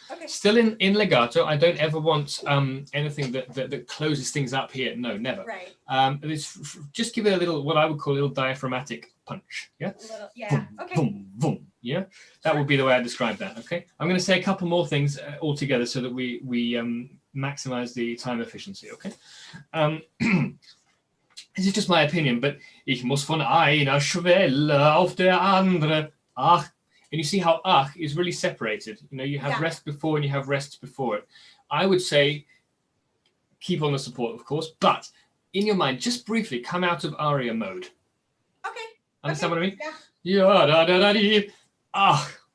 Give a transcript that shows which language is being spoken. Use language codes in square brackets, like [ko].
[en] Still in legato. I don't ever want anything that closes things up here. No, never. Right. Just give it a little, what I would call a little diaphragmatic punch. Yeah. Boom, boom, boom. Yeah. That would be the way I describe that. Okay. I'm going to say a couple more things all together so that we maximize the time efficiency. Okay. This is just my opinion, but [de] ich muss von einer Schwelle auf der andere. Ach. [en] And you see how ach is really separated. You know, you have rest before and you have rests before it. I would say keep on the support, of course, but in your mind, just briefly come out of aria mode. Okay. Understand what I mean? Yeah. Da, da, da, dee. Ach.